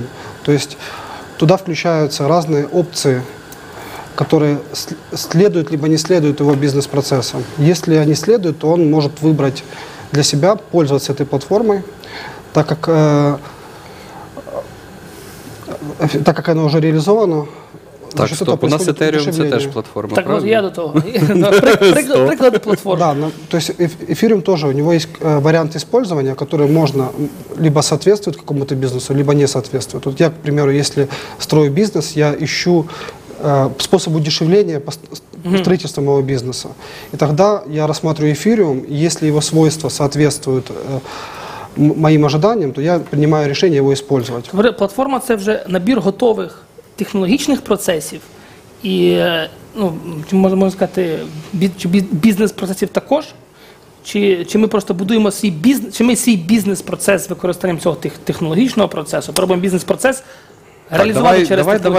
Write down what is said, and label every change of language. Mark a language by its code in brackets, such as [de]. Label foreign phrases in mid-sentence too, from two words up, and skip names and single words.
[ru] То есть туда включаются разные опции, которые следуют либо не следуют его бизнес-процессам. Если они следуют, то он может выбрать для себя пользоваться этой платформой, так как она уже реализована. [uk] Так, стоп, у нас Ethereum це теж платформа, так, правильно? Я до того. Приклади платформ. [ru] Да, то есть Ethereum тоже, у него есть вариант использования, который можно либо соответствует какому-то бизнесу, либо не соответствует. Вот я, к примеру, если строю бизнес, я ищу способ удешевления строительства моего бизнеса. И тогда я рассматриваю Ethereum, и если его свойства соответствуют моим ожиданиям, то я принимаю решение его использовать. [uk] Платформа – це вже набір готових технологічних процесів і, можна сказати, бізнес-процесів також? Чи ми просто будуємо свій бізнес, чи ми свій бізнес-процес з використанням цього технологічного процесу, пробуємо бізнес-процес реалізувати через технологічний?